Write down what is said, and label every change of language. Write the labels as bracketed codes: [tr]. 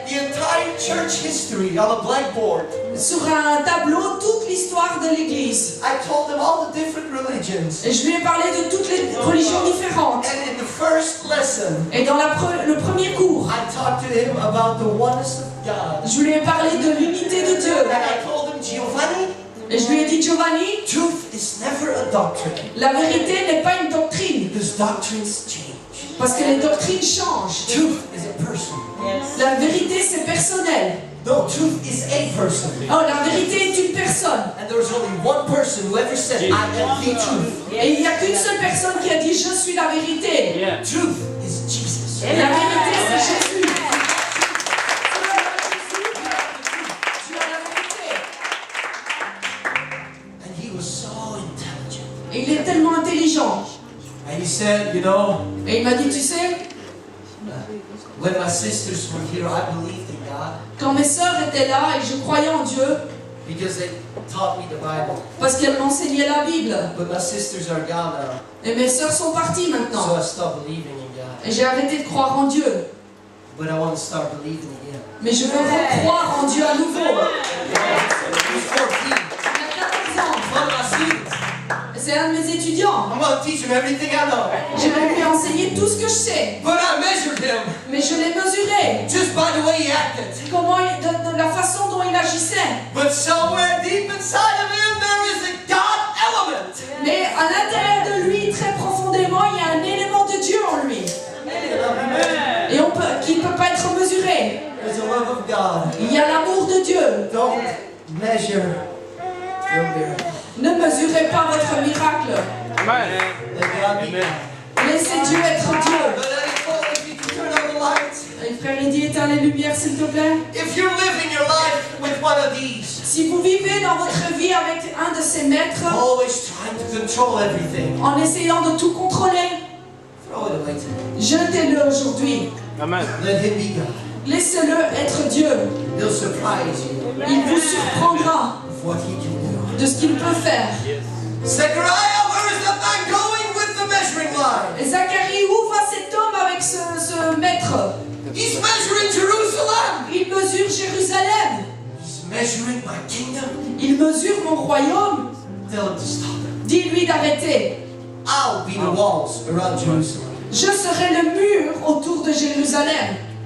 [en] the entire church history on a blackboard. [fr] sur un tableau toute l'histoire de l'Église. [en] I told him all the different religions. [fr] Et je lui ai parlé de toutes les religions différentes. [en] And in the first lesson, [fr] Et dans le premier cours, [en] I talked to him about the oneness of God. [fr] je lui ai parlé de l'unité de Dieu. [en] And I told him, Giovanni, [fr] Et je lui ai dit, Giovanni, [en] truth is never a doctrine. [fr] la vérité n'est pas une doctrine. [en] Because doctrines change. [fr] Parce que les doctrines changent. [en] Truth is a person. [fr] La vérité, c'est personnel. [en] No, truth is a person. [fr] Oh, la vérité est une personne. [en] And there's only one person who ever said, I am the truth. [fr] Et il n'y a qu'une seule personne qui a dit, je suis la vérité. [en] Truth is Jesus. [fr] La vérité, c'est Jésus. Tu as la vérité. [en] And he was so intelligent. [fr] Et il est tellement intelligent. [en] And he said, you know, [fr] Et il m'a dit, tu sais, [en] when my sisters were here, I believed in God [fr] quand mes sœurs étaient là et je croyais en Dieu, [en] because they taught me the Bible. [fr] parce qu'elles m'enseignaient la Bible. [en] But my sisters are gone now. [fr] Et mes sœurs sont parties maintenant. [en] I stopped believing in God. [fr] Et j'ai arrêté de croire en Dieu. [en] But I want to start believing again. [fr] Mais je veux recroire en Dieu à nouveau. [en] He's 14. [fr] Il a 14 ans. [en] One of my students. [fr] C'est un de mes étudiants. [en] I'm going to teach him everything I know. [fr] Je vais lui enseigner tout ce que je sais. [en] But I measured him [fr] Mais je l'ai mesuré. [en] just by the way he acted. [fr] De la façon dont il agissait. [en] But somewhere deep inside of him, there is a God element. [fr] Mais à l'intérieur de lui, très profondément, il y a un élément de Dieu en lui. Et qui ne peut pas être mesuré. [en] There's a love of God. [fr] Il y a l'amour de Dieu. [en] Don't measure your miracle. [fr] Ne mesurez pas votre miracle. [en] Let God be God. [fr] Laissez Dieu être Dieu. [en] But then he told me, if you can turn on the lights, [fr] Et frère, il dit, éteins les lumières, s'il te plaît. [en] if you're living your life with one of these, [fr] Si vous vivez dans votre vie avec un de ces maîtres, [en] always trying to control everything, [fr] en essayant de tout contrôler, [en] throw it away today. [fr] jetez-le aujourd'hui. [en] Let him be God. [fr] Laissez-le être Dieu. [en] He'll surprise you [fr] Il vous surprendra [en] with what he can do. [fr] de ce qu'il peut faire. [en] Zechariah, where is that man going with the measuring line? [fr] Et Zacharie, où va cet homme avec ce maître? [en] He's measuring Jerusalem. [fr] Il mesure Jérusalem. [en] He's measuring my kingdom. [fr] Il mesure mon royaume. [en] Tell him to stop. [fr] Dis-lui d'arrêter. [en] I'll be the walls around Jerusalem. [fr] Je serai le mur autour de Jérusalem.